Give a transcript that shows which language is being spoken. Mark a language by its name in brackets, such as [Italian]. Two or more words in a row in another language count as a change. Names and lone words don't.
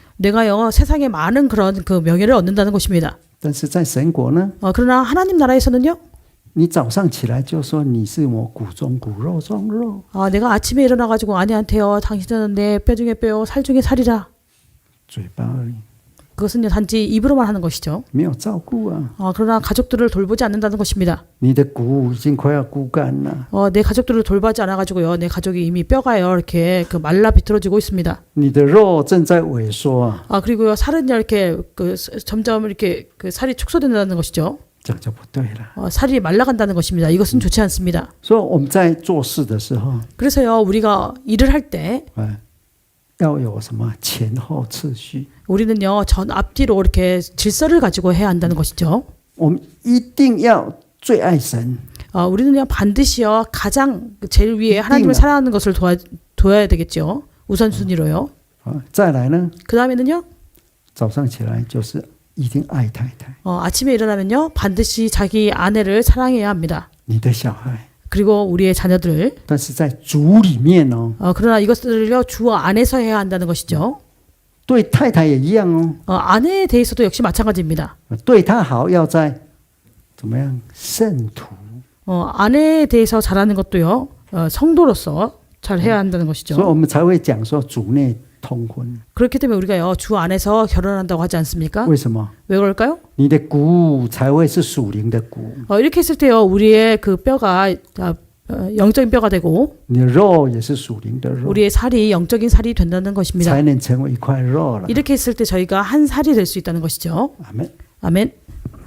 [Korean] 내가요 세상에 많은 그런 그 명예를 얻는다는 것입니다. [Chinese] 但是在神国呢， [Korean] 그러나 하나님 나라에서는요 [Chinese] 你早上起来就说你是我骨中骨肉中肉， [Korean] 내가 아침에 일어나가지고 아내한테요 당신은 내 뼈 중에 뼈요 살 중에 살이라. [Chinese] 嘴巴而已， [Korean] 그것은요 단지 입으로만 하는 것이죠. [Chinese] 没有照顾啊。 [Korean] 그러나 가족들을 돌보지 않는다는 것입니다. [Chinese] 你的骨已经快要枯干了， [Korean] 내 가족들을 돌보지 않아가지고요 내 가족이 이미 뼈가요 이렇게 그 말라 비틀어지고 있습니다. [Chinese] 你的肉正在萎缩啊， [Korean] 그리고요 살은요 이렇게 점점 이렇게 그 살이 축소된다는 것이죠. [Chinese] 这样就不对了。 [Korean] 살이 말라간다는 것입니다. 이것은 좋지 않습니다. [Chinese] 所以我们在做事的时候， [Korean] 그래서요 우리가 일을 할 때 [Chinese] 要有什么前后次序。 [Korean] 우리는요 전 앞뒤로 이렇게 질서를 가지고 해야 한다는 것이죠. [Chinese] 我们一定要最爱神， [Korean] 우리는요 반드시요 가장 제일 위에 하나님을 사랑하는 것을 둬야 되겠죠. 우선순위로요. [Chinese] 再来呢， [Korean] 그 다음에는요 [Chinese] 早上起来就是一定爱太太， [Korean] 아침에 일어나면요 반드시 자기 아내를 사랑해야 합니다. [Chinese] 你的小孩。 [Korean] 그리고 우리의 자녀들. [Chinese] 但是在主里面哦， [Korean] 그러나 이것들을요 주 안에서 해야 한다는 것이죠. [Chinese] 对太太也一样哦， [Korean] 아내에 대해서도 역시 마찬가지입니다. [Chinese] 对她好要在怎么样圣徒， [Korean] 아내에 대해서 잘하는 것도요 성도로서 잘 해야 한다는 [Chinese] 所以 [Korean] 것이죠. [Chinese] 我们才会讲说主内通婚。 [Korean] 그렇기 때문에 우리가요 주 안에서 결혼한다고 하지 않습니까? [Chinese] 为什么？ [Korean] 왜 그럴까요? [Chinese] 你的骨才会是属灵的骨， [Korean] 이렇게 했을 때요 우리의 그 뼈가 영적인 뼈가 되고 [Chinese] 你的肉也是属灵的肉， [Korean] 우리의 살이 영적인 살이 된다는 것입니다. [Chinese] 才能成为一块肉了。 [Korean] 이렇게 했을 때 저희가 한 살이 될 수 있다는 것이죠. 아멘。 아멘.